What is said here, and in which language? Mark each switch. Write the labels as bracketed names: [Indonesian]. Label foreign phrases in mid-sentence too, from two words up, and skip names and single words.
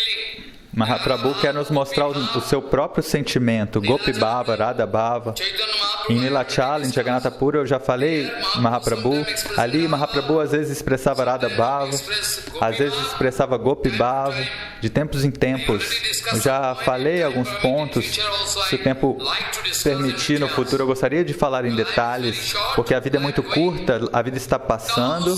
[Portuguese] Mahaprabhu quer nos mostrar o seu próprio sentimento, [Sanskrit] Gopi Bhava, Radha Bhava. [Portuguese] Em Nilachala, em Jagannatha Puri, eu já falei Mahaprabhu. Ali Mahaprabhu às vezes expressava [Sanskrit] Radha Bhava, [Portuguese] às vezes expressava [Sanskrit] Gopi Bhava, [Portuguese] de tempos em tempos. Eu já falei alguns pontos. Se o tempo permitir, no futuro eu gostaria de falar em detalhes, porque a vida é muito curta, a vida está passando.